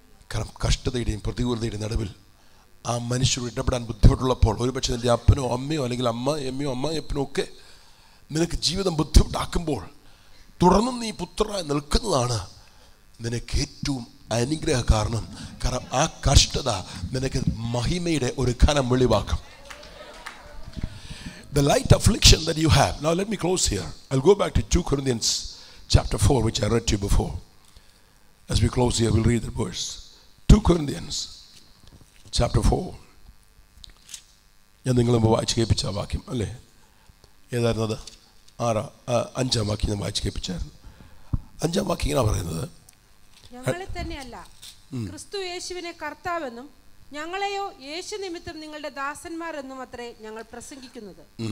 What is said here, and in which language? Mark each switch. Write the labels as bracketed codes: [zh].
[ml] കാരണം കഷ്ടതയുടെയും പ്രതികൂലതയുടെയും നടുവിൽ ആ മനുഷ്യർ ഇടപെടാൻ ബുദ്ധിമുട്ടുള്ളപ്പോൾ ഒരുപക്ഷെ നിൻ്റെ അപ്പനോ അമ്മയോ അല്ലെങ്കിൽ അമ്മയോ അമ്മായപ്പനോ ഒക്കെ നിനക്ക് ജീവിതം ബുദ്ധിമുട്ടാക്കുമ്പോൾ തുടർന്നും നീ പുത്രനായി നിൽക്കുന്നതാണ് നിനക്ക് ഏറ്റവും അനുഗ്രഹ കാരണം. കാരണം ആ കഷ്ടത നിനക്ക് മഹിമയുടെ ഒരു ഘനം വെളിവാക്കും. [en] The light affliction that you have. Now let me close here. I'll go back to 2 Corinthians chapter 4, which I read to you before. As we close here, we'll read the verse. 2 Corinthians chapter 4. [ml] ഞാൻ നിങ്ങളെ വായിച്ച് കേൾപ്പിച്ച വാക്യം അല്ലേ? ഏതായിരുന്നത്? 5-ാം വാക്യം ഞാൻ വായിച്ച് കേൾപ്പിച്ചായിരുന്നു. 5-ാം വാക്യം ഇങ്ങനെ പറയുന്നത്, ഞങ്ങളെ തന്നെയല്ല ക്രിസ്തു യേശുവിനെ കർത്താവെന്നും ഞങ്ങളെയോ യേശു നിമിത്തം നിങ്ങളുടെ ദാസന്മാർ എന്നും അത്രേ ഞങ്ങൾ പ്രസംഗിക്കുന്നത്.